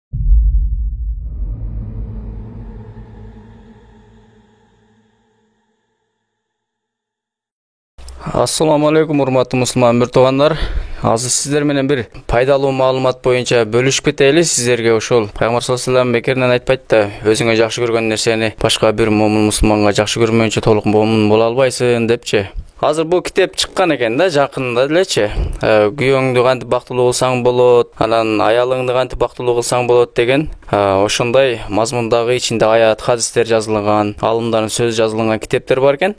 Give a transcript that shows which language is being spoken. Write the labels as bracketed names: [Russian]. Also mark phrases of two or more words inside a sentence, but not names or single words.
[Arabic] السلام عليكم [Kyrgyz] урматтуу мусулман туугандар. Азыр сиздер менен бир пайдалуу маалымат боюнча бөлүшүп кетели. Сиздерге ошол Пайгамбар [Arabic] صلى الله عليه وسلم [Kyrgyz] бекеринен айтпайт да, өзүңө жакшы көргөн нерсени башка бир момун мусулманга жакшы көрмөйүнчө толук момун боло албайсың депчи. Азыр бул китеп чыккан экен да, жакында элечи. Күйөөңдү кантип бактылуу кылсаң болот, анан аялыңды кантип бактылуу кылсаң болот деген ошондой мазмундагы ичинде аят, хадистер жазылган, алымдардын сөзү жазылган китептер бар экен.